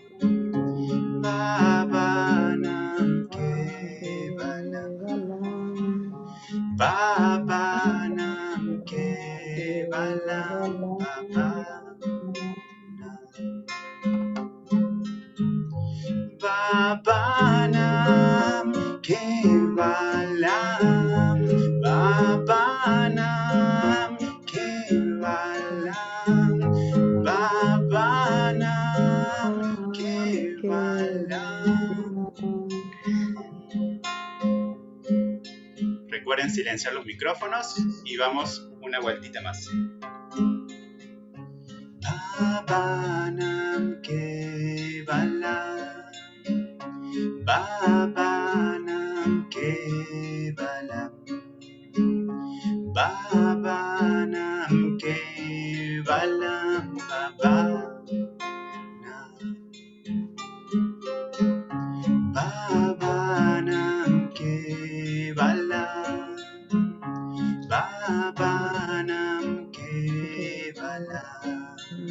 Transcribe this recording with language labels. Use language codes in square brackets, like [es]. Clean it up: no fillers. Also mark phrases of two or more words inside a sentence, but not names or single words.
[sa] Babanam Kevalam, Babanam Kevalam, Babanam Kevalam, Babanam Kevalam, Babanam Kevalam. [es] Recuerden silenciar los micrófonos y vamos una vueltita más. [sa] Babanam Kevalam, Babanam Kevalam, Babanam Kevalam, Babanam Kevalam, Babanam Kevalam,